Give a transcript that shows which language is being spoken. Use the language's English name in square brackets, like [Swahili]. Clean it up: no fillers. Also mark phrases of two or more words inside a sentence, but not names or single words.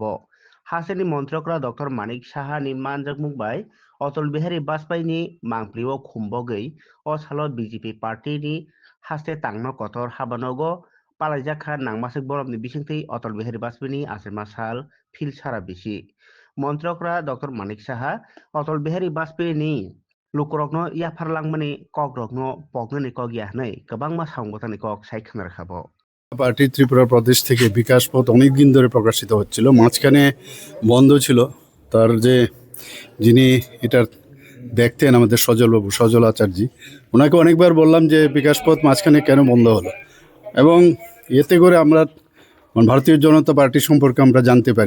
[Kok Borok] হাসেনি মন্ত্রকরা ডক্টর মানিক সাহানি মানজাক মুংবাই অটল বিহারী বাজপেয়ীনি মাংপ্রিও খুমবগৈ অ সালো বিজেপি পার্টিনি হাস্তে তাংনো কতর হাবানগো পালাইজাখা নাংমাসিক বরমনি বিসিংতি অটল বিহারী বাজপেয়ীনি আसेमा সাল ফিল সারা বিসি মন্ত্রকরা ডক্টর মানিক সাহা অটল বিহারী বাজপেয়ীনি lukurokno yafarlangmani kogrokno pognani kog yahnai kabangma সাংগঠনি কক সাইখানা রাখাবো। [Bangla] পার্টি ত্রিপুরা প্রদেশ থেকে বিকাশ পথ অনেকদিন ধরে প্রকাশিত হচ্ছিল, মাঝখানে বন্ধ ছিল। তার যে যিনি এটার দেখতেন আমাদের সজল আচার্যি, ওনাকে অনেকবার বললাম যে বিকাশ পথ মাঝখানে কেন বন্ধ হলো, এবং এতে করে আমরা ভারতীয় জনতা পার্টি সম্পর্কে আমরা জানতে পারি।